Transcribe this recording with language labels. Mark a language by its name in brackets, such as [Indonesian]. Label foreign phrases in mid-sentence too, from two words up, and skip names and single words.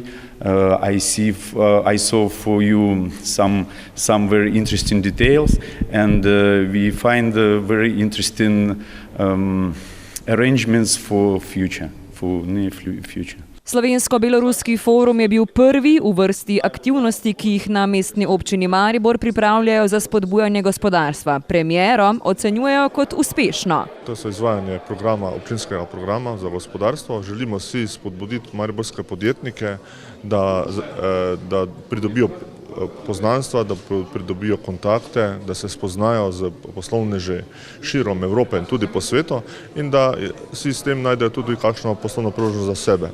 [English] I saw for you some very interesting details, and we find very interesting arrangements for near future. [Slovenian] Slovensko-beloruski forum je bil prvi v vrsti aktivnosti, ki jih na mestni občini Maribor pripravljajo za spodbujanje gospodarstva. Premiero ocenjujejo kot uspešno. To so izvajanje občinskega programa za gospodarstvo. Želimo si spodbuditi mariborske podjetnike, da pridobijo poznanstva, da pridobijo kontakte, da se spoznajo z poslovneži širom Evrope in tudi po svetu in da si s tem najdejo tudi kakšno poslovno priložnost za sebe.